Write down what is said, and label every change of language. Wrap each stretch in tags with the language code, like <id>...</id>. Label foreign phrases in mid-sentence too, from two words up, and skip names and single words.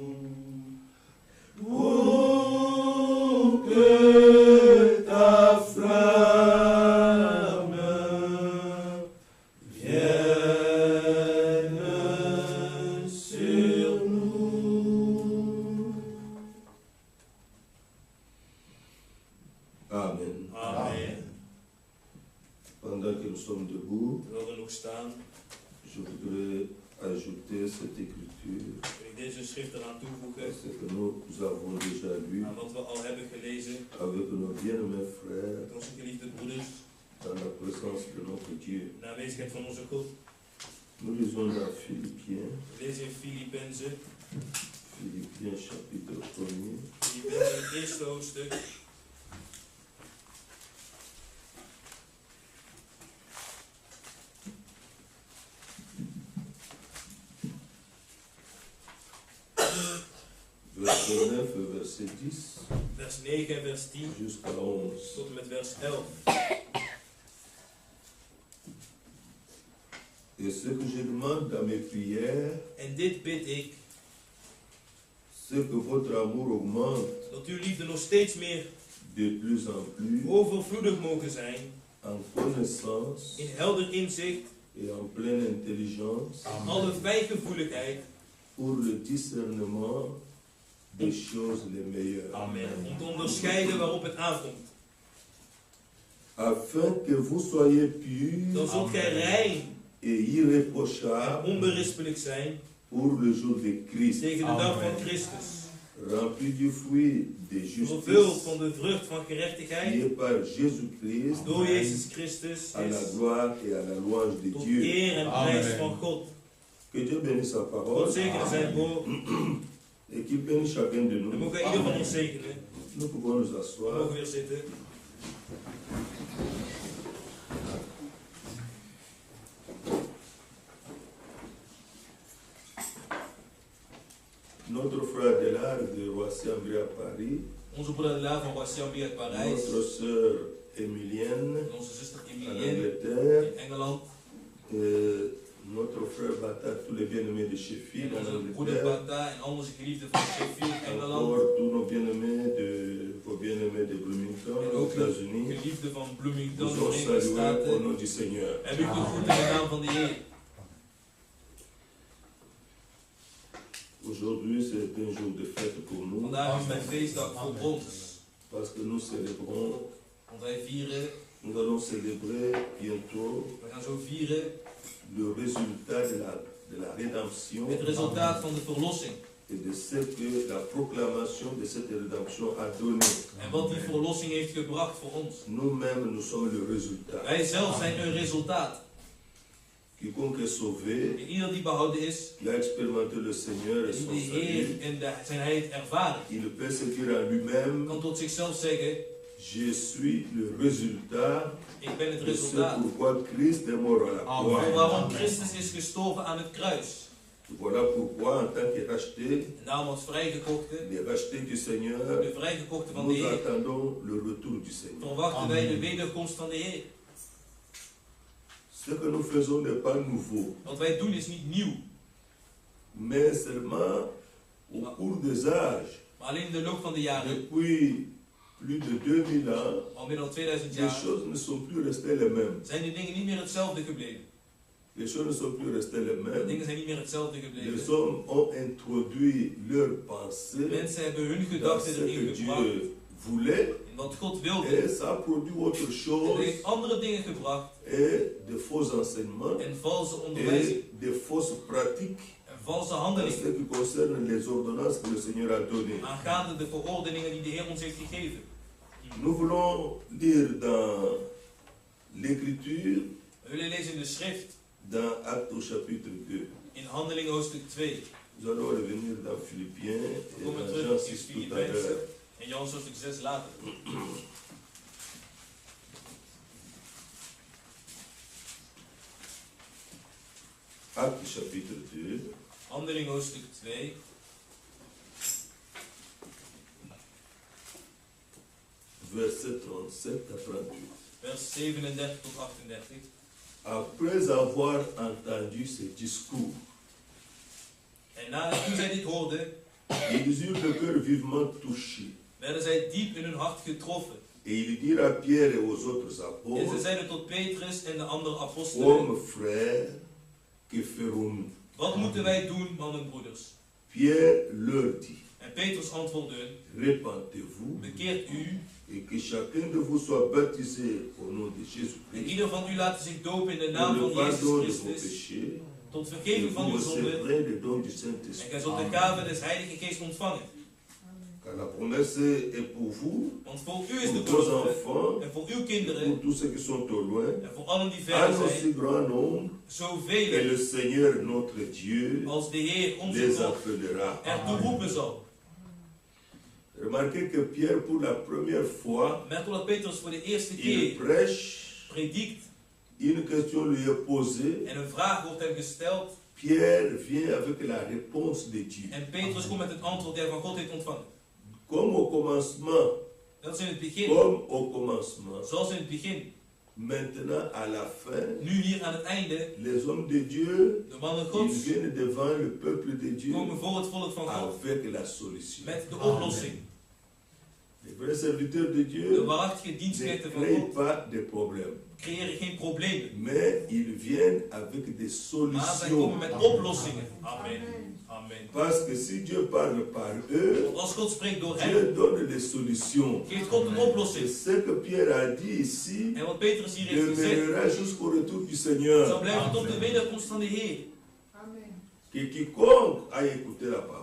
<fr>Pour que ta flamme vienne sur nous. Amen. Amen. Pendant que nous sommes debout,</fr> <nl>We willen nog staan.</nl> <fr>je voudrais ajouter cette écriture.</fr> <nl>Ik deze schrift eraan toevoegen</nl> <fr>ce que nous avons déjà lu</fr> <nl>aan wat we al hebben gelezen</nl> <fr>avec nos bien-aimés frères</fr> <nl>met onze geliefde broeders</nl> <fr>dans la présence de notre Dieu.</fr> <nl>in de aanwezigheid van onze God.</nl> <fr>Nous lisons dans Philippiens,</fr> <nl>We lezen in Filippenzen,</nl> <fr>Philippiens chapitre 1er.</fr> <nl>Filippenzen het eerste hoofdstuk.</nl> <fr>Verset 9 et verset 10</fr> <nl>Vers 9 en vers 10</nl> <fr>jusqu'à 11.</fr> <nl>tot en met vers 11.</nl> <fr>Et ce que je demande dans mes prières,</fr> <nl>En dit bid ik,</nl> <fr>c'est que votre amour augmente</fr> <nl>dat uw liefde nog steeds meer</nl> <fr>de plus en plus</fr> <nl>overvloedig mogen zijn,</nl> <fr>en connaissance</fr> <nl>in helder inzicht,</nl> <fr>et en pleine intelligence</fr> <nl>in alle fijngevoeligheid,</nl> <fr>pour le discernement des choses les meilleures. Amen.</fr> <nl>Om te onderscheiden waarop het aankomt.</nl> <fr>Afin que vous soyez purs</fr> <nl>Dan zult gij rein</nl> <fr>et</fr> <nl>en</nl> <fr>irréprochables</fr> <nl>onberispelijk zijn</nl> <fr>pour le jour de Christ,</fr> <nl>tegen de dag van Christus.</nl> <fr>remplis du fruit de</fr> <nl>Vervuld</nl> <fr>justice</fr> <nl>van de vrucht van</nl> <fr>qui</fr> <nl>gerechtigheid</nl> <fr>est par Jésus-Christ</fr> <nl>door Jezus Christus</nl> <fr>à la</fr> <nl>is</nl> <fr>gloire et à la louange de</fr> <nl>tot</nl> <fr>Dieu.</fr> <nl>eer en prijs van God.</nl> <fr>Que Dieu bénisse sa</fr> <nl>God</nl> <fr>parole</fr> <nl>zegene zijn woord</nl> <fr>et qu'il bénisse chacun de</fr> <nl>en</nl> <fr>nous.</fr> <nl>mogen ieder van ons zegenen.</nl> <fr>Nous pouvons nous</fr> <nl>We</nl> <fr>asseoir.</fr> <nl>mogen weer zitten.</nl> <fr>Notre frère Delard de Roissy-en-Brie à Paris,</fr> <nl>Onze broeder Dela van Roissy-en-Brie uit Parijs.</nl> <fr>notre sœur Emilienne</fr> <nl>En onze zuster</nl> <fr>en Emilienne Angleterre, in Engeland. notre frère Bata, tous les bien-aimés de Sheffield</fr> <nl>En en onze broeder</nl> <fr>Angleterre,</fr> <nl>Bata en al onze geliefden van Sheffield, Engeland.</nl> <fr>encore tous nos bien-aimés vos bien-aimés de Bloomington,</fr> <nl>En</nl> <fr>aux</fr> <nl>ook de</nl> <fr>États-Unis,</fr> <nl>geliefden van Bloomington,</nl> <fr>nous</fr> <nl>de</nl> <fr>ont</fr> <nl>Verenigde</nl> <fr>salués au</fr> <nl>Staten.</nl> <fr>nom du Seigneur.</fr> <nl>Heb ik de groeten in de naam van de Heer.</nl> <fr>Aujourd'hui, c'est un jour de fête pour nous,</fr> <nl>Vandaag is mijn feestdag voor ons.</nl> <fr>parce que nous célébrons,</fr> <nl>Want wij vieren,</nl> <fr>nous allons célébrer bientôt</fr> <nl>we gaan zo vieren</nl> <fr>le résultat de la rédemption</fr> <nl>het resultaat van de verlossing.</nl> <fr>et de ce que la proclamation de cette rédemption a donné.</fr> <nl>En wat die verlossing heeft gebracht voor ons.</nl> <fr>Nous-mêmes, nous sommes le résultat.</fr> <nl>Wij zelf zijn een resultaat.</nl> <fr>Quiconque est sauvé,</fr> <nl>En ieder die behouden is,</nl> <fr>qui a expérimenté le Seigneur et</fr> <nl>die</nl> <fr>son</fr> <nl>de Heer</nl> <fr>salut,</fr> <nl>en zijn heilig ervaren,</nl> <fr>il peut se dire en lui-même,</fr> <nl>kan tot zichzelf zeggen,</nl> <fr>je suis le résultat</fr> <nl>ik ben het</nl> <fr>de ce</fr> <nl>resultaat</nl> <fr>pourquoi Christ est mort à la</fr> <nl>van</nl> <fr>croix.</fr> <nl>waarom Christus is gestorven aan het kruis.</nl> <fr>Voilà pourquoi, en tant que racheté,</fr> <nl>En daarom als vrijgekochte,</nl> <fr>les rachetés du Seigneur,</fr> <nl>de vrijgekochte van de</nl> <fr>nous</fr> <nl>Heer,</nl> <fr>attendons le retour du Seigneur.</fr> <nl>verwachten wij de wederkomst van de Heer.</nl> <fr>Ce que nous faisons n'est pas nouveau,</fr> <nl>Wat wij doen is niet nieuw,</nl> <fr>mais seulement au cours des âges,</fr> <nl>maar alleen in de loop van de jaren,</nl> <fr>depuis plus de 2000 ans,</fr> <nl>al meer dan 2000</nl> <fr>les</fr> <nl>jaar,</nl> <fr>choses ne sont plus restées les mêmes.</fr> <nl>zijn de dingen niet meer hetzelfde gebleven.</nl> <fr>Les choses ne sont plus restées les</fr> <nl>De</nl> <fr>mêmes.</fr> <nl>dingen zijn niet meer hetzelfde</nl> <fr>Les</fr> <nl>gebleven.</nl> <fr>hommes ont introduit leurs pensées</fr> <nl>Mensen hebben hun</nl> <fr>dans</fr> <nl>gedachten</nl> <fr>ce</fr> <nl>erin</nl> <fr>que</fr> <nl>gebracht,</nl> <fr>Dieu voulait</fr> <nl>in wat God wilde.</nl> <fr>et ça a produit autre</fr> <nl>En</nl> <fr>chose</fr> <nl>hij heeft andere dingen gebracht,</nl> <fr>et de faux enseignements</fr> <nl>en valse onderwijzing,</nl> <fr>et de fausses pratiques</fr> <nl>en valse en handelingen,</nl> <fr>ce qui concerne les ordonnances que le Seigneur a données.</fr> <nl>aangaande de verordeningen die de Heer ons heeft gegeven.</nl> <fr>Nous voulons lire dans l'Écriture,</fr> <nl>We willen lezen in de schrift,</nl> <fr>dans Actes au chapitre 2.</fr> <nl>in Handelingen hoofdstuk 2.</nl> <fr>Nous allons revenir dans Philippiens</fr> <nl>We</nl> <fr>et</fr> <nl>komen</nl> <fr>dans</fr> <nl>terug</nl> <fr>Jean</fr> <nl>in</nl> <fr>6 tout à</fr> <nl>Filippenzen</nl> <fr>l'heure.</fr> <nl>en Jan hoofdstuk 6 later.</nl> <fr>Actes chapitre 2,</fr> <nl>Handelingen hoofdstuk 2,</nl> <fr>verset 37 à 38.</fr> <nl>vers 37 tot 38.</nl> <fr>Après avoir entendu ce discours,</fr> <nl>En toen zij dit hoorden,</nl> <fr>ils eurent le cœur vivement touché.</fr> <nl>werden zij diep in hun hart getroffen.</nl> <fr>Et ils dirent à Pierre et aux autres</fr> <nl>En ze</nl> <fr>apôtres,</fr> <nl>zeiden tot Petrus en de andere apostelen,</nl> <fr>hommes frères, que ferons-nous?</fr> <nl>wat moeten wij doen, mannen en broeders?</nl> <fr>Pierre leur dit,</fr> <nl>En Petrus antwoordde hun,</nl> <fr>répentez-vous</fr> <nl>bekeert u</nl> <fr>et que chacun de vous soit baptisé au nom de</fr> <nl>en</nl> <fr>Jésus-Christ</fr> <nl>ieder van u laat zich dopen in de</nl> <fr>pour</fr> <nl>naam</nl> <fr>le</fr> <nl>van</nl> <fr>pardon</fr> <nl>Jezus</nl> <fr>de vos</fr> <nl>Christus</nl> <fr>péchés</fr> <nl>tot</nl> <fr>Et</fr> <nl>vergeving van</nl> <fr>vous</fr> <nl>uw zonden.</nl> <fr>recevrez le don du</fr> <nl>En</nl> <fr>Saint-Esprit.</fr> <nl>gij zult de gave des Heilige Geest ontvangen.</nl> <fr>Car la promesse est pour vous,</fr> <nl>Want voor u is</nl> <fr>pour</fr> <nl>de</nl> <fr>vos</fr> <nl>belofte,</nl> <fr>enfants,</fr> <nl>en voor uw</nl> <fr>pour</fr> <nl>kinderen,</nl> <fr>tous ceux qui sont au loin,</fr> <nl>en voor allen die en ver zijn,</nl> <fr>aussi grand nombre, et</fr> <nl>zoveel</nl> <fr>le Seigneur notre Dieu</fr> <nl>als de Heer onze</nl> <fr>les</fr> <nl>God</nl> <fr>appellera.</fr> <nl>ertoe roepen zal.</nl> <fr>Remarquez que Pierre, pour la première fois,</fr> <nl>Merk op dat Petrus voor de eerste</nl> <fr>il</fr> <nl>keer</nl> <fr>prêche,</fr> <nl>predikt</nl> <fr>une question lui est posée,</fr> <nl>en een vraag wordt hem gesteld.</nl> <fr>Pierre vient avec la réponse de Dieu.</fr> <nl>En Petrus komt met het antwoord dat hij van God heeft ontvangen.</nl> <fr>Comme au commencement,</fr> <nl>Dat is in het begin.</nl> <fr>comme au commencement,</fr> <nl>Zoals in het begin.</nl> <fr>maintenant à la fin,</fr> <nl>Nu hier aan het einde.</nl> <fr>les hommes de Dieu,</fr> <nl>De mannen</nl> <fr>ils</fr> <nl>Gods</nl> <fr>viennent devant le peuple de Dieu</fr> <nl>komen voor het volk van God.</nl> <fr>avec la solution.</fr> <nl>Met de oplossing.</nl> <fr>Les vrais serviteurs de</fr> <nl>De</nl> <fr>Dieu</fr> <nl>waarachtige</nl> <fr>ne</fr> <nl>dienstknechten van</nl> <fr>créent</fr> <nl>God</nl> <fr>pas de problèmes,</fr> <nl>creëren geen problemen.</nl> <fr>mais ils viennent avec des</fr> <nl>Maar zij</nl> <fr>solutions.</fr> <nl>komen met oplossingen.</nl> <fr>Amen. Amen. Parce que si Dieu parle par eux,</fr> <nl>Want als God spreekt door hen,</nl> <fr>Dieu donne des solutions.</fr> <nl>geeft God een</nl> <fr>C'est</fr> <nl>oplossing.</nl> <fr>ce que Pierre a dit ici,</fr> <nl>En wat Petrus hier heeft gezegd,</nl> <fr>demeurera jusqu'au retour du</fr> <nl>zal</nl> <fr>Seigneur.</fr> <nl>blijven tot de wederkomst van de Heer.</nl> <fr>Que quiconque a écouté la parole,</fr>